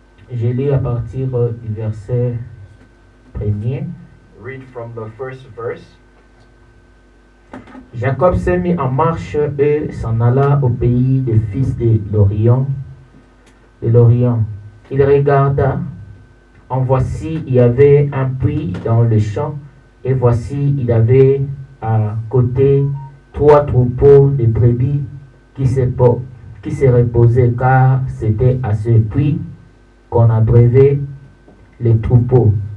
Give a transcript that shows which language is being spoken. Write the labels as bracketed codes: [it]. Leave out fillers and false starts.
[fr] Je lis à partir du verset 1er. [en] Read from the first verse. [fr] Jacob se mit en marche et s'en alla au pays des fils de l'Orient. Il regarda, en voici, il y avait un puits dans le champ, et voici, il avait à côté 3 troupeaux de brebis qui se reposaient, car c'était à ce puits qu'on abreuvait les troupeaux.